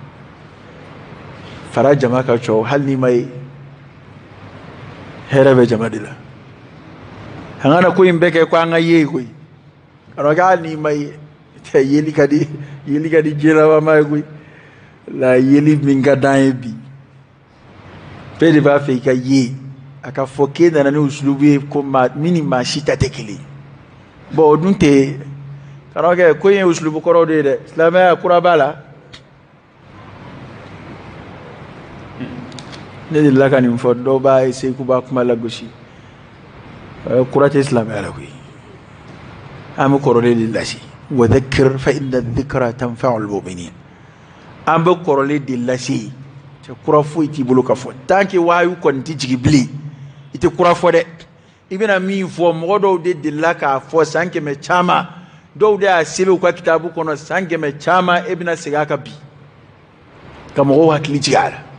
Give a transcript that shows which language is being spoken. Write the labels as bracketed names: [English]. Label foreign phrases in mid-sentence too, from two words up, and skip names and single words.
[Bambara] fara jama ka cɔ hali n'i ma ye hɛrɛ bɛ jama de la an kana ko in bɛɛ kɛ ko an ka ye koyi [French] alors que [Bambara] hali n'i ma ye yeli ka di diɲɛlabama ye koyi la yeli min ka d'an ye bi bɛɛ de b'a fɛ i ka ye a ka fɔ k'e nana ni usulubu ye ko min ni maa si ta tɛ kelen bon o dun tɛ karamɔgɔkɛ ko in ye usulubu kɔrɔw de ye dɛ silamɛya kura b'a la ne delila ka nin fɔ dɔw b'a essayer k'u b'a kuma lagosi kura tɛ silamɛya la koyi an bɛ kɔrɔlen de lase [Arabic] وذكر فإن الذكرى تنفع المؤمنين [Bambara] an bɛ kɔrɔlen de lase cɛ kura foyi t'i bolo ka fɔ [French] tant que [Bambara] wahayu kɔni tɛ jigin bilen i tɛ kura fɔ dɛ i bɛna min fɔ mɔgɔ dɔw de delila k'a fɔ san 100 caman dɔw de y'a sɛbɛn u ka kitabu kɔnɔ san 100 caman e bɛna segin a kan bi ka mɔgɔw hakili jigin a la